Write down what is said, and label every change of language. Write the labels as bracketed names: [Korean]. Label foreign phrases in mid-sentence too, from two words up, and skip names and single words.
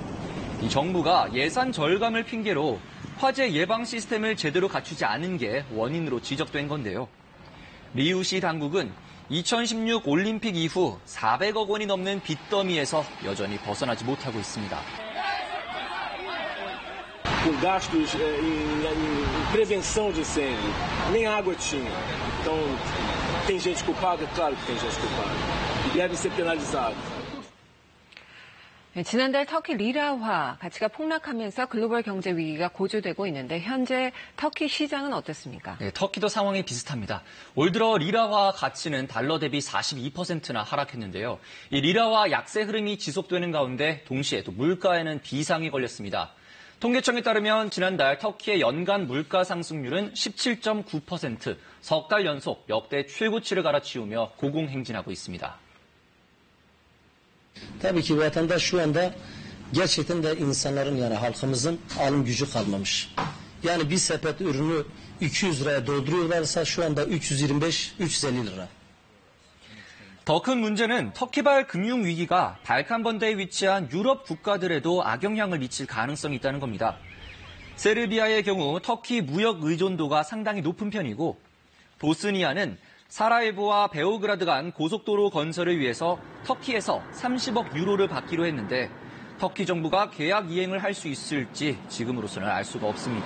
[Korean] 이 정부가 예산 절감을 핑계로 화재 예방 시스템을 제대로 갖추지 않은 게 원인으로 지적된 건데요. 리우시 당국은 2016 올림픽 이후 400억 원이 넘는 빚더미에서 여전히 벗어나지 못하고 있습니다. [Portuguese] Com gastos em prevenção de incêndio, nem água tinha. Então, tem gente culpada? Claro que tem gente culpada. E devem ser penalizados. [Korean] 네, 지난달 터키 리라화 가치가 폭락하면서 글로벌 경제 위기가 고조되고 있는데 현재 터키 시장은 어떻습니까? 네, 터키도 상황이 비슷합니다. 올 들어 리라화 가치는 달러 대비 42%나 하락했는데요. 이 리라화 약세 흐름이 지속되는 가운데 동시에 또 물가에는 비상이 걸렸습니다. 통계청에 따르면 지난달 터키의 연간 물가 상승률은 17.9%, 석 달 연속 역대 최고치를 갈아치우며 고공행진하고 있습니다. [Turkish] Tabii ki vatandaş şu anda gerçekten de insanların yani halkımızın alım gücü kalmamış. Yani bir sepet ürünü 200 liraya dolduruyorlarsa şu anda 325-350 lira. [Korean] 더 큰 문제는 터키발 금융위기가 발칸번대에 위치한 유럽 국가들에도 악영향을 미칠 가능성이 있다는 겁니다. 세르비아의 경우 터키 무역 의존도가 상당히 높은 편이고 보스니아는 사라예보와 베오그라드 간 고속도로 건설을 위해서 터키에서 30억 유로를 받기로 했는데 터키 정부가 계약 이행을 할 수 있을지 지금으로서는 알 수가 없습니다.